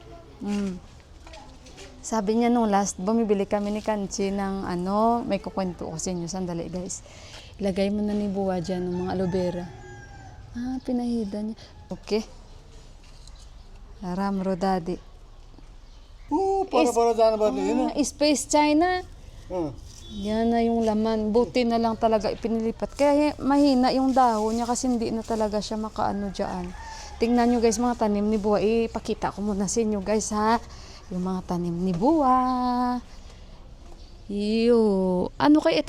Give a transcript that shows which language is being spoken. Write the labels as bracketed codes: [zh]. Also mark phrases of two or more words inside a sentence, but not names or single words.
[tl] Sabi niya nung last, bumibili kami ni Kanchi ng ano, may kukwento ko sa inyo. Sandali, guys. Ilagay mo na ni Buwa dyan ng mga aloe vera. Ah, pinahida niya. Okay. Ramro Daddy. [ne] para जान पर्ने हैन [tl] Space China. Yan na yung laman. Buti na lang talaga ipinilipat. Kaya mahina yung dahon niya kasi hindi na talaga siya makaano dyan. Tingnan nyo guys, mga tanim ni Buwa. Ipakita ko muna sa inyo guys ha. Yung mga tanim ni Buwa. Ano kayo ito?